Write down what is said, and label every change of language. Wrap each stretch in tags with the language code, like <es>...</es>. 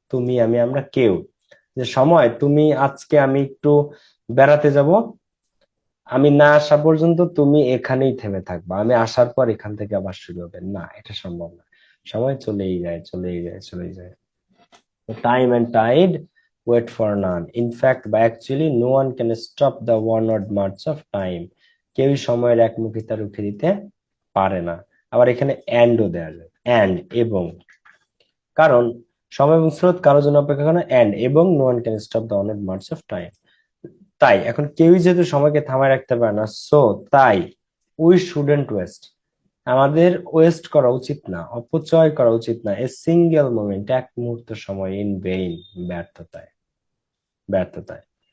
<bn>তুমি আমি আমরা কেউ, যে সময় তুমি আজকে আমি একটু বেড়াতে যাব, আমি না আসা পর্যন্ত তুমি এখানেই থেমে থাকবা, আমি আসার পর এখান থেকে আবার শুরু হবে না, এটা সম্ভব না। সময় চলেই যায় চলেই যায় চলেই যায়।</bn> <en>Time and tide wait for none. In fact, বা actually, no one can stop the onward march of time.</en> <bn>কেউই সময়ের একমুখিতা রুখে দিতে পারে না। আবার এখানে and ও দেওয়া যায়, and এবং, কারণ সময় এবং স্রোত কারোর জন্য অপেক্ষা করে না, and এবং</bn> <en>no one can stop the onward march of time.</en> <bn>তাই এখন কেউই যেহেতু সময়কে থামায় রাখতে পারে না, সো তাই</bn> <en>we shouldn't waste,</en> <bn>আমাদের ওয়েস্ট করা উচিত না, অপচয় করা উচিত না,</bn> <en>a single moment,</en> <bn>এক মুহূর্ত সময়,</bn> <en>in vain,</en> <bn>ব্যর্থতায়, ব্যর্থতায়।</bn>